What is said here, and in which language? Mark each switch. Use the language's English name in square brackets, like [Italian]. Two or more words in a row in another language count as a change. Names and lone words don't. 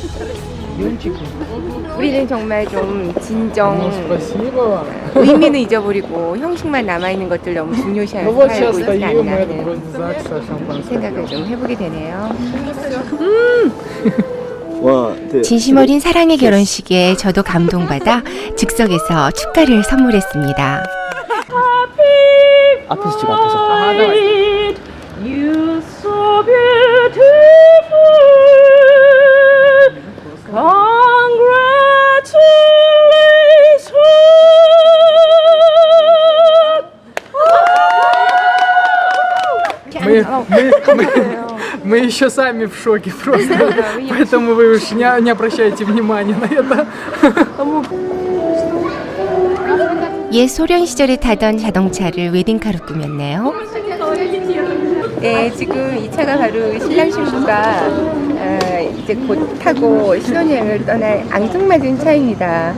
[Korean] 우리는 정말 좀 진정, 의미는 잊어버리고 형식만 남아있는 것들 너무 중요시하게 살고 있지 않나 하는 생각을 좀 해보게 되네요. 진심 어린 사랑의 결혼식에 저도 감동받아 즉석에서 축가를 선물했습니다. 앞에서 찍어 앞에서. [English] You so beautiful. [Russian] Мы еще сами в шоке просто, поэтому вы уж не обращайте внимания на это. [Korean] 옛 소련 시절에 타던 자동차를 웨딩카로 꾸몄네요. 네, 지금 이 차가 바로 신랑 신부가 이제 곧 타고 신혼여행을 떠날 앙증맞은 차입니다.